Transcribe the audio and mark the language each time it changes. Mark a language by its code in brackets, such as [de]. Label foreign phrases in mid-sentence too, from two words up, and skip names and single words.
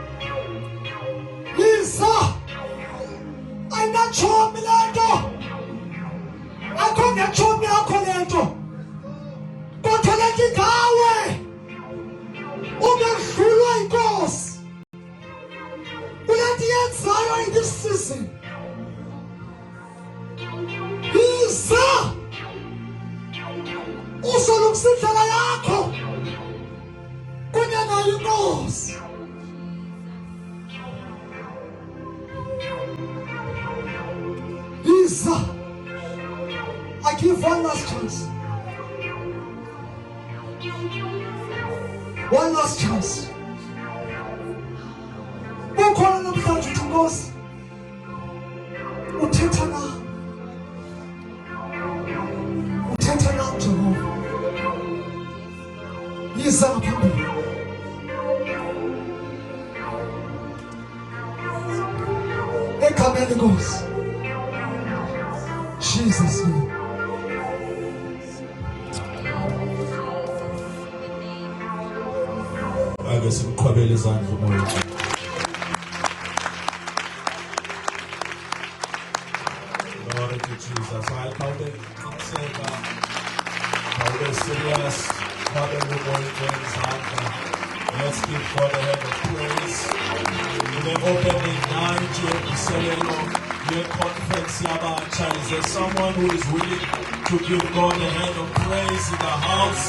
[xh] Yiza. Ayinatshomi le nto. Akho netshomi yakho le nto. Kodwa le nto ngawe. Ungehlulwa yiNkosi. Kule nto yenzayo [en] in this season. [xh] Yiza. Uzolungisa indlela yakho. Kunye nayo iNkosi. Yiza. [en] I give one last chance. One last chance. [xh] Ukhona namhlanje uthi Nkosi. Uthetha nami. Uthetha nami Jehova. Yiza ngaphambili. Egameni Nkosi. [en] Jesus name. [xh] Ake simqhwabele izandla umoya. [en] Glory to Jesus. I count it serious. Let's give God a hand of praise. In the opening night, your conference, is there someone who is willing to give God a hand of praise in the house?